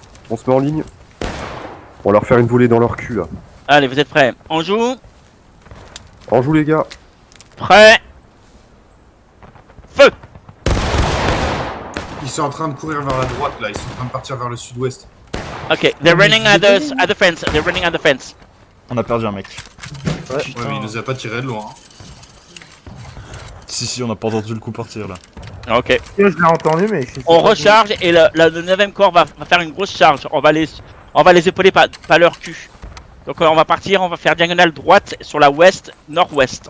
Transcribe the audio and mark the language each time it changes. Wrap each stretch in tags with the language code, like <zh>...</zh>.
<fr>On se met en ligne. On va leur faire une volée dans leur cul là. Allez, vous êtes prêts? On joue? On joue les gars. Prêt? Feu! Ils sont en train de courir vers la droite là, ils sont en train de partir vers le sud-ouest.</fr> <en>Ok, they're running at the fence. They're running at the fence.</en> <fr>On a perdu un mec. Ouais, mais il nous a pas tiré de loin. Hein. Si, on a pas entendu le coup partir là. Ok. Je l'ai entendu, mais je sais On pas recharge et le 9ème corps va faire une grosse charge. On va les épauler par leur cul. Donc on va partir, on va faire diagonale droite sur la ouest, nord-ouest.</fr>